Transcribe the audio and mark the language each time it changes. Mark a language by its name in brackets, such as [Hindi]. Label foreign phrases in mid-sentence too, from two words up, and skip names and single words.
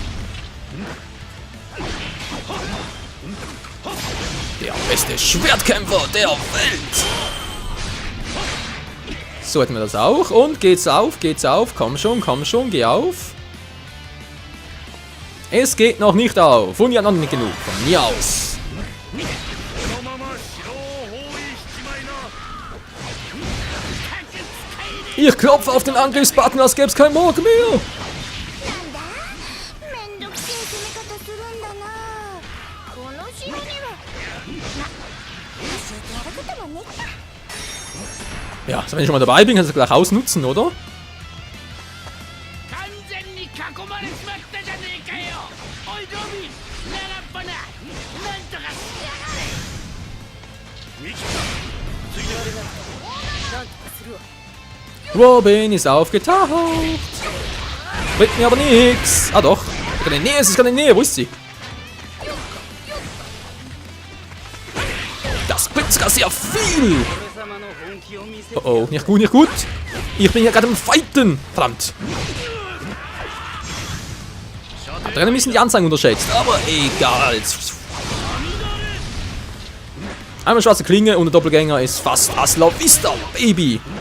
[German] Der beste Schwertkämpfer der Welt. So hätten wir das auch. Und geht's auf. Komm schon, geh auf. Es geht noch nicht auf. Und ja, noch nicht genug. Von mir aus. [Japanese] このまま城を包囲しちまいな [German] Ich klopfe auf den Angriffsbutton, als gäbe es kein Morgen mehr. [Japanese] なんだめんどくせえ攻め方するんだなこの城にはま教えてやることもねっか [German] Ja, also wenn ich schon mal dabei bin, kannst du gleich ausnutzen, oder? [Japanese] 完全に囲まれちまったじゃねえかよおいロビン長っ鼻なんとかしやがれ [German] Robin ist aufgetaucht. Bringt mir aber nichts. Ah doch. Es ist gerade in der Nähe. Wo ist sie? Das bringt sogar sehr viel. [Japanese] 俺様の本気を見せて [German] Oh, nicht gut. Ich bin hier gerade im Fighten. Verdammt. Da drinnen müssen die Anzeigen unterschätzt. Aber egal. Einmal schwarze Klinge und der Doppelgänger ist fast Hasta la Vista, Baby.